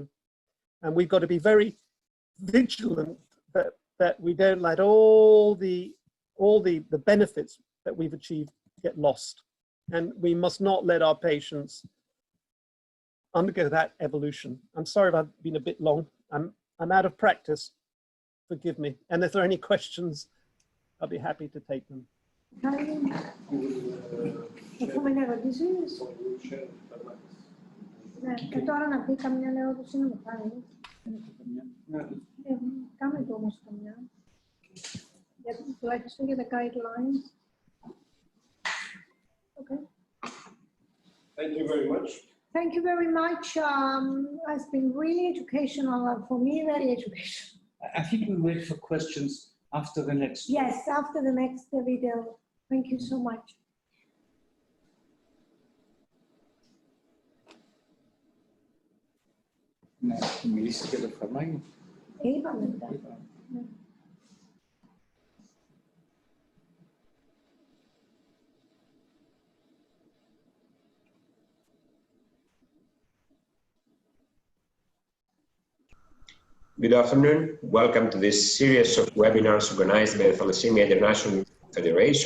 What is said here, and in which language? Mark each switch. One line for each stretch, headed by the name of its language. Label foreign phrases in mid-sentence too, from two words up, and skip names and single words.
English: And we've got to be very vigilant that we don't let all the benefits that we've achieved get lost. And we must not let our patients undergo that evolution. I'm sorry if I've been a bit long. I'm out of practice. Forgive me. And if there are any questions, I'll be happy to take them.
Greek: Έχουμε ερωτήσεις? Ναι, και τώρα να πει καμιά ερώτηση να μου κάνει. Κάμε το όμως καμιά. Τουλάχιστον για τα guidelines.
English: Okay. Thank you very much. Thank you very much. It's been really educational, for me, very educational. I think we wait for questions after the next. Yes, after the next video. Thank you so much.
Greek: Να μιλήσει για το φαρμάκι. Είπαμε μετά.
English: Good afternoon. Welcome to this series of webinars organized by the Thalassaemia International Federation.